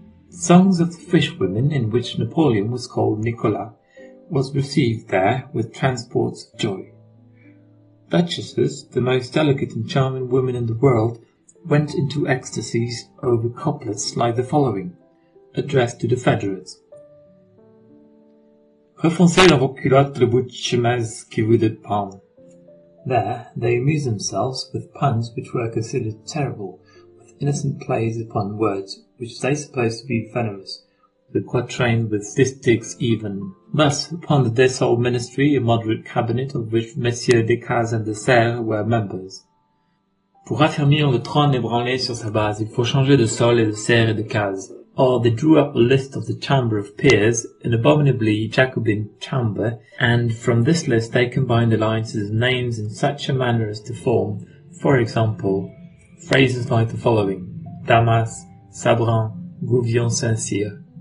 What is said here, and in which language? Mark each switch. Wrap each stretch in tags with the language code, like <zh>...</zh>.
<en>Songs of the fishwomen, in which Napoleon was called Nicolas, was received there with transports of joy. Duchesses, the most delicate and charming women in the world, went into ecstasies over couplets like the following, addressed to the Federates.</en> <fr>Refoncez dans vos culottes le bout de chemise qui vous dépend.</fr> <en>There they amused themselves with puns which were considered terrible, with innocent plays upon words which they supposed to be venomous, the quatrain with distichs even. Thus, upon the Dessau ministry, a moderate cabinet of which Messieurs Descazes and de Serres were members.</en> <fr>Pour affermir le trône ébranlé sur sa base, il faut changer de sol et de serre et de case.</fr> <en>Or they drew up a list of the Chamber of Peers, an abominably Jacobin chamber, and from this list they combined alliances of names in such a manner as to form, for example, phrases like the following: Damas, Sabran, Gouvion Saint-Cyr.</en>